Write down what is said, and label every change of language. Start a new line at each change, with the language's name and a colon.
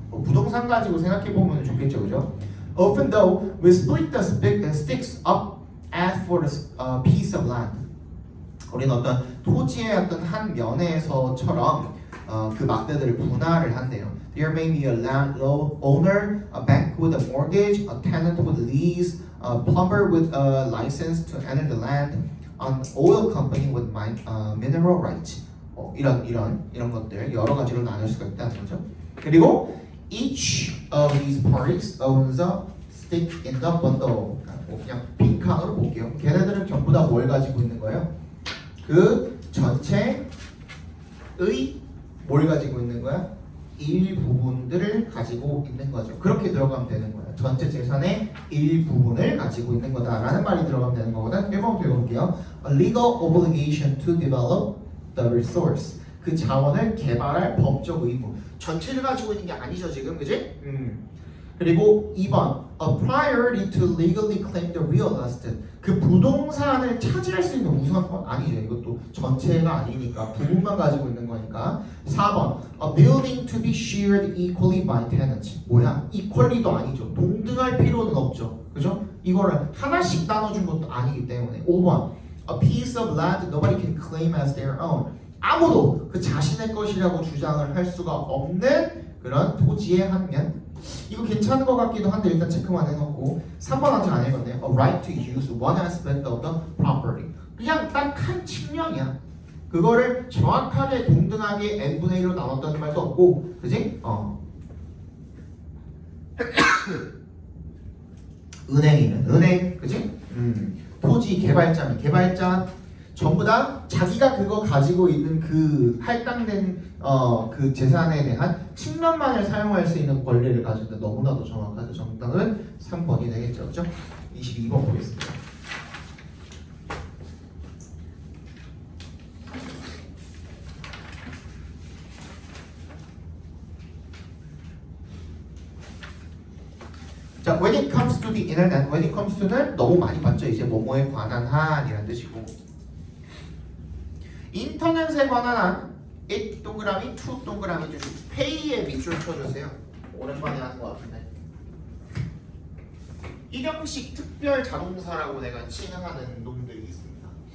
Korean: 부동산 가지고 생각해 보면 좋겠죠, 그죠?
English: Often though, we split the sticks up as for a piece of land.
Korean: 우리는 어떤 토지의 어떤 한 면에서처럼 그 막대들을 분할을 한대요.
English: There may be a landowner, a bank with a mortgage, a tenant with a lease, a plumber with a license to enter the land, an oil company with mineral rights.
Korean: 이런 것들 여러 가지로 나눌 수가 있다는 거죠.
English: 그리고 each of these parties owns a stick in the bundle.
Korean: 그냥 빈칸으로 볼게요. 걔네들은 전부 다 뭘 가지고 있는 거예요? 그 전체의 뭘 가지고 있는 거야? 일부분들을 가지고 있는 거죠. 그렇게 들어가면 되는 거예요. 전체 재산의 일부분을 가지고 있는 거다라는 말이 들어가면 되는 거거든. 1번부터 읽어볼게요.
English: A legal obligation to develop the resource.
Korean: 그 자원을 개발할 법적 의무. 전체를 가지고 있는 게 아니죠 지금, 그지?
English: 그리고 2번 A priority to legally claim the real estate.
Korean: 그 부동산을 차지할 수 있는 우선권 아니죠. 이것도 전체가 아니니까 부분만 가지고 있는 거니까.
English: 4번 A building to be shared equally by tenants.
Korean: 뭐야? equally도 아니죠. 동등할 필요는 없죠. 그죠? 이거를 하나씩 나눠준 것도 아니기 때문에.
English: 5번 A piece of land nobody can claim as their own.
Korean: 아무도 그 자신의 것이라고 주장을 할 수가 없는 그런 토지의 한 면. 이거 괜찮은 것 같기도 한데 일단 체크만 해놓고. 3번 아직 안 읽었네요.
English: A right to use one aspect of the property.
Korean: 그냥 딱 한 측면이야. 그거를 정확하게 동등하게 n분의 1로 나눴다는 말도 없고, 그지? 은행이면 은행, 그지? 토지 개발자면 개발자. 전부 다 자기가 그거 가지고 있는 그 할당된 그 재산에 대한 측면만을 사용할 수 있는 권리를 가질 때 너무나도 정확하죠. 정답은 3번이 되겠죠. 그렇죠? 22번 보겠습니다.
English: 자, when it comes to the internet, when it comes to는
Korean: 너무 많이 봤죠. 이제 뭐뭐에 관한 한이라는 뜻이고, 인터넷에 관한 한 it 동그라미 2 동그라미 주시고 pay에 밑줄 쳐주세요. 오랜만에 하는 것 같은데. 일형식 특별 자동사라고 내가 칭하는 놈들이 있습니다.